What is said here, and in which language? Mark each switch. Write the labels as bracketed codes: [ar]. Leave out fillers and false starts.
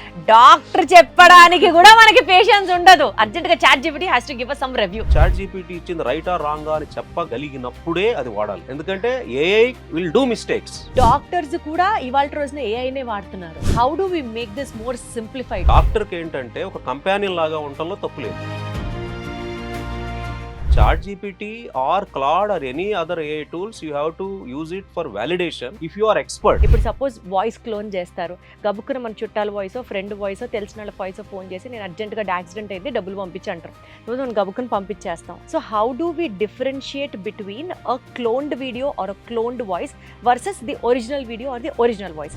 [te] Doctor చెప్పడానికి కూడా మనకి పేషెన్స్ ఉండదు. అర్జెంట్ గా ChatGPT has to give us some review. ChatGPT ఇచ్చింది రైటా రాంగా అని చెప్పగలిగినప్పుడే అది వాడాలి. [en] ఎందుకంటే AI will do mistakes. [te] Doctors కూడా ఇవాళ రోజున ఏఐనే వాడుతున్నారు. [en] How do we make this more simplified? [te] Doctor కి ఏంటంటే ఒక కంపానియన్ లాగా ఉండటంలో తప్పు లేదు. [en] ChatGPT or Claude or any other AI tools, you have to use it for validation if you are expert. [te] ఇప్పుడు సపోజ్ వాయిస్ క్లోన్ చేస్తారు, గబుక్కున మన చుట్టాల వాయిస్, ఫ్రెండ్ వాయిస్, తెలిసిన వాళ్ళ వాయిస్ ఫోన్ చేసి నేను అర్జెంట్గా యాక్సిడెంట్ అయింది డబ్బులు పంపించి అంటారు. [en] రోజు మనం గబుక్కుని పంపించేస్తాం. So how do we differentiate between a cloned video or a cloned voice versus the original video or the original voice?